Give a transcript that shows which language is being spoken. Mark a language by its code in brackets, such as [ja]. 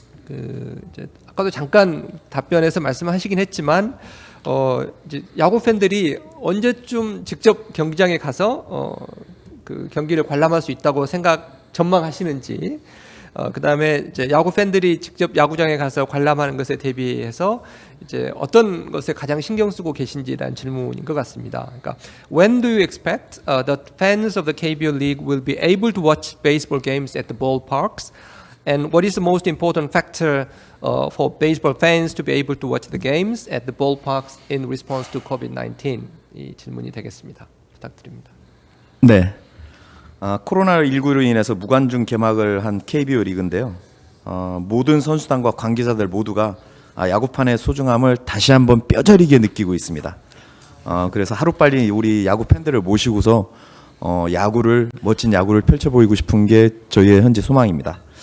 [ko] 이제 아까도 잠깐 답변에서 말씀하시긴 했지만 이제 야구 팬들이 언제쯤 직접 경기장에 가서 그 경기를 관람할 수 있다고 전망하시는지, 그다음에 이제 야구 팬들이 직접 야구장에 가서 관람하는 것에 대비해서 이제 어떤 것에 가장 신경 쓰고 계신지라는 질문인 것 같습니다. 그러니까 [en] When do you expect the fans of the KBO League will be able to watch baseball games at the ballparks? And what is the most important factor for baseball fans to be able to watch the games at the ballparks in response to COVID-19? [ko] 이 질문이 되겠습니다. 부탁드립니다. 네. 코로나19로 인해서 무관중 개막을 한 KBO 리그인데요. 모든 선수단과 관계자들 모두가 야구판의 소중함을 다시 한번 뼈저리게 느끼고 있습니다. 그래서 하루빨리 우리 야구 팬들을 모시고서 멋진 야구를 펼쳐 보이고 싶은 게 저희의 현재 소망입니다.